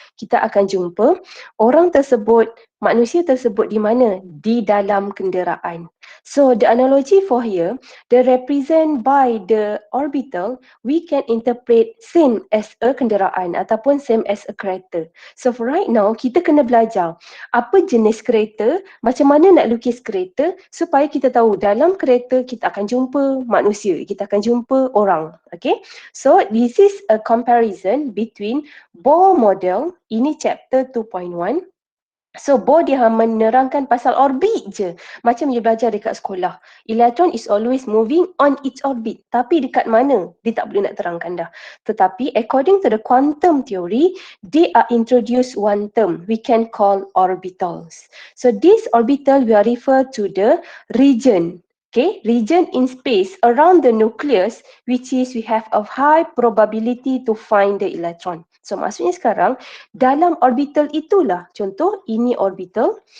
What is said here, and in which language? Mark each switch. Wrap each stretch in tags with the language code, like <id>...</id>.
<ms>Kita akan jumpa orang tersebut, manusia tersebut di mana? Di dalam kenderaan.</ms> <en>So the analogy for here, the represent by the orbital, we can interpret same as a</en> <ms>kenderaan ataupun</ms> <en>same as a</en> <ms>kereta.</ms> <en>So for right now,</en> <ms>kita kena belajar apa jenis kereta, macam mana nak lukis kereta supaya kita tahu dalam kereta kita akan jumpa manusia, kita akan jumpa orang.</ms> <en>Okay, so this is a comparison between Bohr model,</en> <ms>ini</ms> <en>chapter 2.1.</en> <ms>So Bohr dia menerangkan pasal orbit je. Macam you belajar dekat sekolah.</ms> <en>Electron is always moving on its orbit.</en> <ms>Tapi dekat mana? Dia tak boleh nak terangkan dah. Tetapi</ms> <en>according to the quantum theory, they are introduced one term we can call orbitals. So this orbital we are refer to the region. Okay, region in space around the nucleus which is we have a high probability to find the electron.</en> <ms>So maksudnya sekarang dalam orbital itulah, contoh ini orbital.</ms>